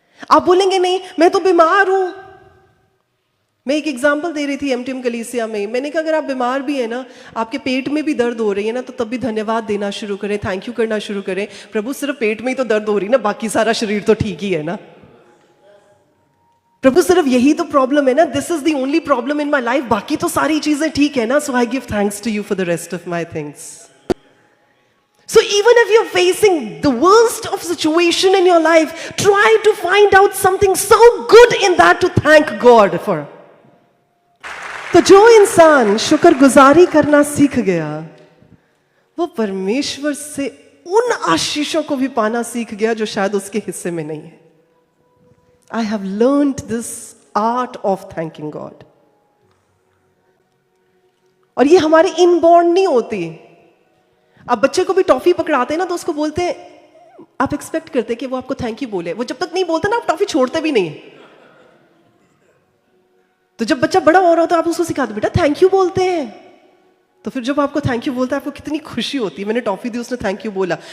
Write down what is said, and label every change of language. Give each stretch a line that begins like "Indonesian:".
Hindi: आप बोलेंगे नहीं मैं तो बीमार हूं। मैं एक एग्जांपल दे रही थी एमटीएम कलीसिया में, मैंने कहा अगर आप बीमार भी है ना, आपके पेट में भी दर्द हो रही है ना, तो तब भी धन्यवाद देना शुरू करें, थैंक यू करना शुरू करें। प्रभु सिर्फ पेट में ही तो दर्द हो रही ना, बाकी सारा शरीर तो ठीक ही है ना। प्रभु सिर्फ यही तो प्रॉब्लम है ना,
English: this is the only problem in my life,
Hindi: बाकी तो सारी चीजें ठीक है ना।
English: So I give thanks to you for the rest of my things. So even if you're facing the worst of situation in your life, try to find out something so good in that to thank God for.
Hindi: तो जो इंसान शुक्रगुजारी करना सीख गया, वो परमेश्वर से उन आशीषों को भी पाना सीख गया जो शायद उसके हिस्से में नहीं है।
English: I have learned this art of thanking God.
Hindi: और ये हमारे इनबॉर्न नहीं होती। आप बच्चे को भी टॉफी पकड़ाते हैं ना, तो उसको बोलते हैं, आप एक्सपेक्ट करते हैं कि वो आपको थैंक यू बोले। वो जब तक नहीं बोलता ना, आप टॉफी छोड़ते भी नहीं। तो जब बच्चा बड़ा हो रहा होता है, आप उसको सिखाते बेटा थैंक यू बोलते हैं। तो फिर जब आपको थैंक यू बोलता है, आपको कितनी खुशी होती है। मैंने टॉफी दी, उसने थैंक यू बोला।